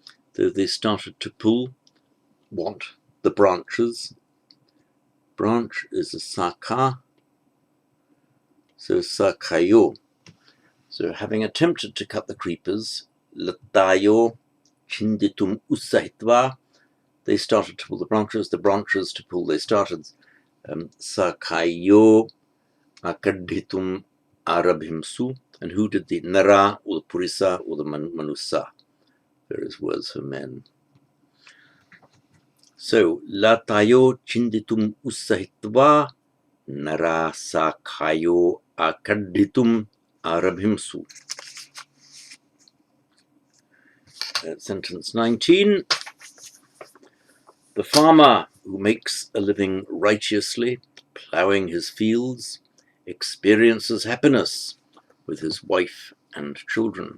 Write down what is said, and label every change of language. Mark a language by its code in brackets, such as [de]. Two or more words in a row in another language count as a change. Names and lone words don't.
[en] So they started to pull what? The branches. Branch is a saka, so sakayo. So having attempted to cut the creepers, [pi] latayo chinditum usahitva, [en] they started to pull the branches to pull, they started [pi] sakayo akaditum arabhimsu, [en] and who did the nara or the purisa or the manusa, various words for men. [pi] So latayo chinditum usahitva nara sakayo akaditum arabhimsu. [en] Sentence 19. The farmer who makes a living righteously, ploughing his fields, experiences happiness with his wife and children.